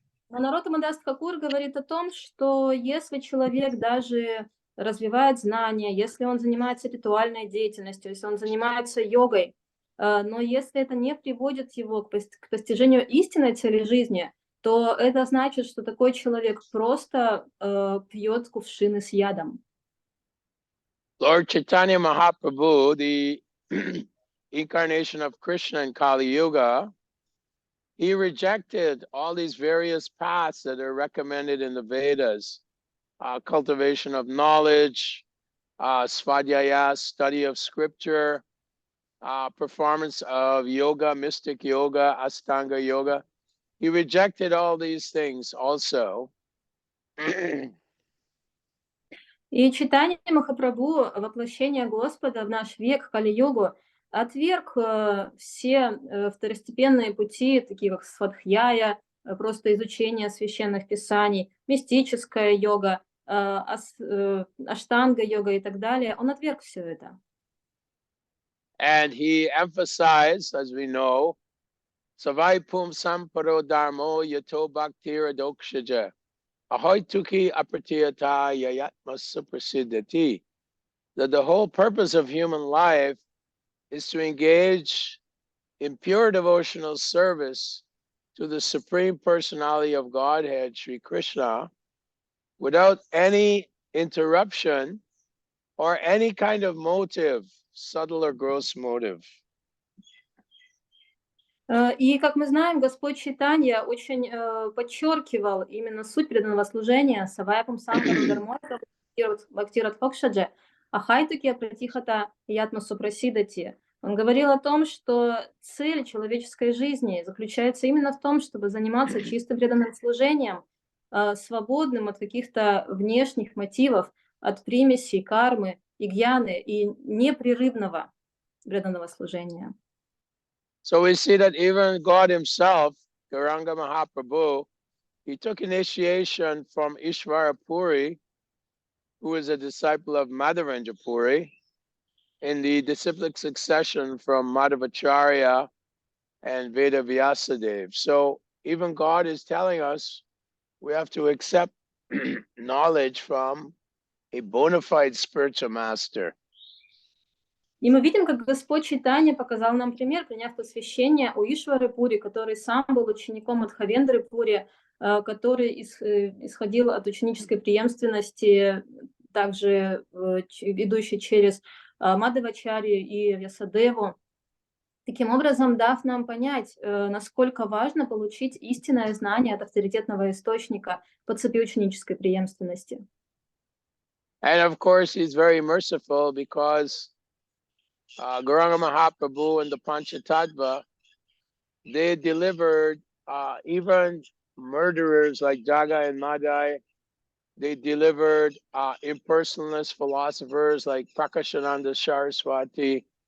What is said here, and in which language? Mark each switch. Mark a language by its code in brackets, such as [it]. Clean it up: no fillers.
[ru] Но Наротtam Das Thakur говорит о том, что если человек даже развивает знания, если он занимается ритуальной деятельностью, если он занимается йогой, но если это не приводит его к постижению истинной цели жизни, то это значит, что такой человек просто пьет кувшины с ядом. [en] Lord Chaitanya Mahaprabhu, the incarnation of Krishna in Kali Yuga, he rejected all these various paths that are recommended in the Vedas, cultivation of knowledge, svadhyaya, study of scripture, performance of yoga, mystic yoga, Astanga yoga. He rejected all these things also. [ru] И Чайтанья Махапрабху, воплощение Господа в наш век, Кали-югу, отверг все второстепенные пути, такие как свадхьяя, просто изучение священных писаний, мистическая йога, аштанга-йога и так далее. Он отверг все это. [en] And he emphasized, as we know, [sa] Savai Pum Samparo Dharmo Yato Bhaktira Dokshaja Ahoy Tuki Apratiyata Yayatma Suprasiddhati. [en] That the whole purpose of human life is to engage in pure devotional service to the Supreme Personality of Godhead, Sri Krishna, without any interruption or any kind of motive, subtle or gross motive. [ru] И, как мы знаем, Господь Чайтанья очень подчеркивал именно суть преданного служения [sa] Савайапам Сампару Дармо Бхактират Фокшадже, Ахайтуки Апратихата Ятмасу Прасидати. [ru] Он говорил о том, что цель человеческой жизни заключается именно в том, чтобы заниматься чисто преданным служением, свободным от каких-то внешних мотивов, от примесей, кармы и гьяны, и непрерывного преданного служения. [en] So we see that even God himself, Gauranga Mahaprabhu, he took initiation from Ishvara Puri, who is a disciple of Madhavendra Puri, in the disciplic succession from Madhavacharya and Veda Vyasadev. So even God is telling us we have to accept knowledge from a bona fide spiritual master. [ru] И мы видим, как Господь Чайтанья показал нам пример, приняв посвящение у Ишвары Пури, который сам был учеником от Хавендры Пури, который исходил от ученической преемственности, также идущей через Мадхавачарью и Вьясадеву, таким образом дав нам понять, насколько важно получить истинное знание от авторитетного источника по цепи ученической преемственности. [en] And of course, he's very merciful because Gauranga Mahaprabhu and the Panchatattva, they delivered even murderers like Jaga and Madai. They delivered impersonalist philosophers like Prakashananda Saraswati.